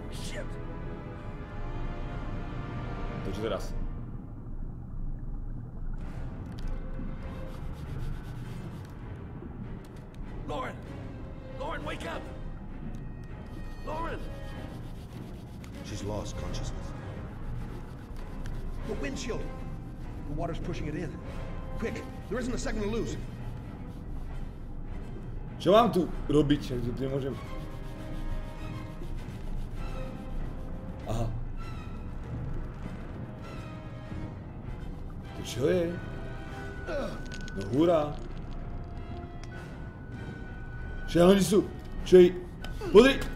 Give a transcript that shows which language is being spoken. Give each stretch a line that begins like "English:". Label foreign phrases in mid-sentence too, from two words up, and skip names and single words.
Slovak: To čo teraz?
English: Lauren! Lauren, wake up! Lauren! She's lost consciousness. The windshield! The water's pushing it in. Quick, there isn't a second to lose.
Slovak: Čo mám tu robiť? Tu nemôžem. Aha. To čo je? No hurá. Čo oni sú? Čo je? Podri!